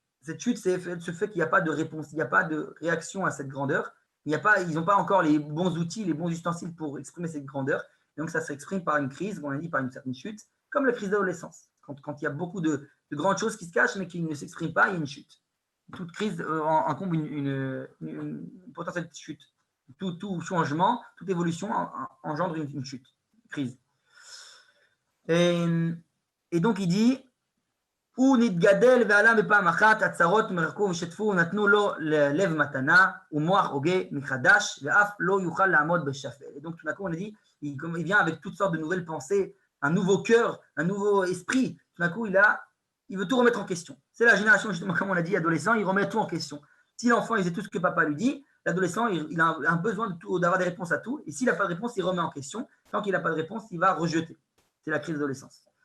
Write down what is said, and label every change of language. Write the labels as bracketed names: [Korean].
[French] Cette chute, c'est ce fait qu'il n'y a pas de réponse, il n'y a pas de réaction à cette grandeur, ils n'ont pas encore les bons outils, les bons ustensiles pour exprimer cette grandeur, donc ça s'exprime par une crise, comme on a dit, par une certaine chute, comme la crise d'adolescence. Quand il y a beaucoup de grandes choses qui se cachent mais qui ne s'expriment pas, il y a une chute. Toute crise incombe une potentielle chute. Tout changement, toute évolution engendre une chute, une crise. Et donc il dit [Hebrew] הוא נתגדל ועלה בפעם אחת, הצרות מרקו ושתפו ונתנו לו לב מתנה ומוח הוגה מחדש ואף לא יוכל לעמוד בשפל. [French] Et donc tout d'un coup on a dit, il vient avec toutes sortes de nouvelles pensées, un nouveau cœur, un nouveau esprit. Tout d'un coup il veut tout remettre en question. C'est la génération, justement, comme on l'a dit, adolescent, il remet tout en question. Si l'enfant, il faisait tout ce que papa lui dit, l'adolescent, il a un besoin d'avoir des réponses à tout. Et s'il n'a pas de réponse, il remet en question. Tant qu'il n'a pas de réponse, il va rejeter. C'est la crise d'adolescence.